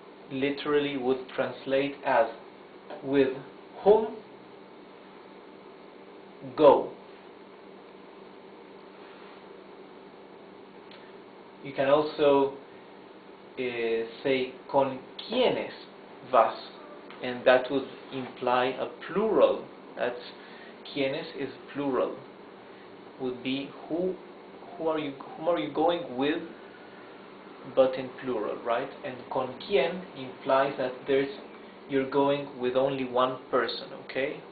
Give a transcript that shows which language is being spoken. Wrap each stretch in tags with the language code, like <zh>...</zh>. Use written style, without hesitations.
<en>Literally would translate as with whom go. You can also say</en> <es>¿con quiénes vas?</es> <en>And that would imply a plural. That's quiénes is plural. Would be whom are you going with, but in plural, right? And con quién implies that you're going with only one person, okay?</en>